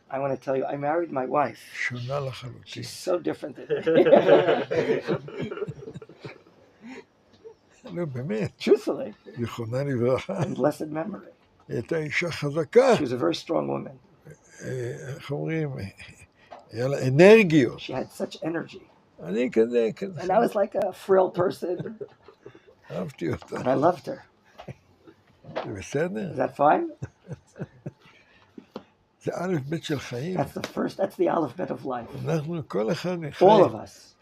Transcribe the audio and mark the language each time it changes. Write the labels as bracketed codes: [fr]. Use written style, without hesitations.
[en] I want to tell you, I married my wife. [he] שונה לחלוטין. [en] She's so different than [he] לא, באמת, [en] truthfully, [he] זיכרונה לברכה. [en] in blessed memory. [he] היא הייתה אישה חזקה, [en] She was a very strong woman. [he] איך אומרים, היה לה אנרגיות. [en] She had such energy. [he] אני כזה, [en] And I was like a frail person, [he] אהבתי אותה. [en] and I loved her. [he] זה בסדר? [en] Is that fine? [he] זה א' ב' של חיים. [en] That's the alphabet of life. [he] אנחנו, כל אחד [en] All of us,